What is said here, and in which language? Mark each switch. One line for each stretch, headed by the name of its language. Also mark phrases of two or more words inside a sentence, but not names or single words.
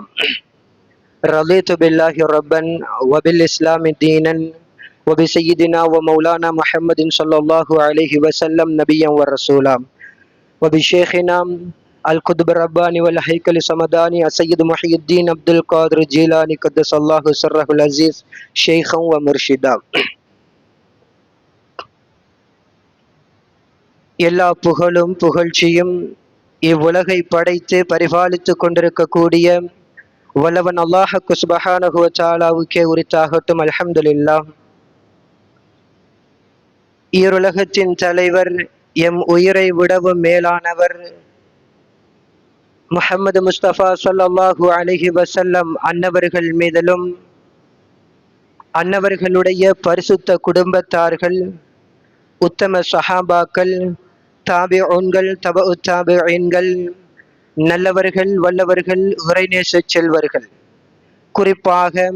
Arabic: رضيت بالله ربا وبالإسلام دينا وبسيدنا ومولانا محمد صلى الله عليه وسلم نبيا ورسولا، وبشيخنا القطب الرباني والهيكل الصمداني السيد محي الدين عبد القادر الجيلاني قدس الله سره العزيز شيخا ومرشدا.
Tamil: எல்லா புகழும் புகழ்ச்சியும் இவ்வுலகை படைத்து பரிபாலித்து கொண்டிருக்கக்கூடிய வல்லவன் அல்லாஹ்
Arabic: سبحانه وتعالى
Tamil: உரித்தாகட்டும்.
Arabic: الحمد لله.
Tamil: ஈருலகத்தின் தலைவர், எம் உயிரை விடவும் மேலானவர் முஹம்மது முஸ்தபா
Arabic: صلى الله عليه وسلم
Tamil: அன்னவர்கள் மீதிலும் அன்னவர்களுடைய பரிசுத்த குடும்பத்தார்கள், உத்தம சஹாபாக்கள், தாபிஊன்கள், தபஉ தாபிஈன்கள், நல்லவர்கள், வல்லவர்கள், இறைநேச செல்வர்கள், குறிப்பாக